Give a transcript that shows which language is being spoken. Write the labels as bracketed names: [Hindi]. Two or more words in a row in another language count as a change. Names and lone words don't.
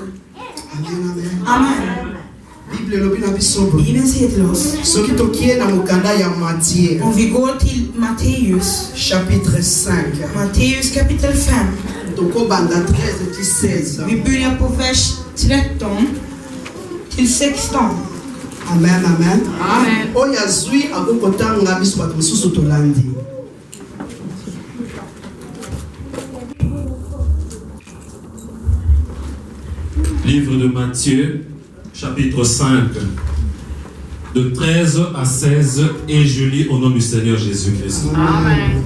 [Swedish] Amen. Bibeln säger till oss. Om vi går till Matteus [French] chapitre 5. [Swedish] Matteus kapitel 5. Vi börjar på vers 13 till 16. Amen, amen. Amen. [Lingala] Oyazui akokotanga biso bato mosusu tolandi. [French] Livre de Matthieu, chapitre 5, de 13 à 16, et je lis au nom du Seigneur Jésus-Christ. Amen.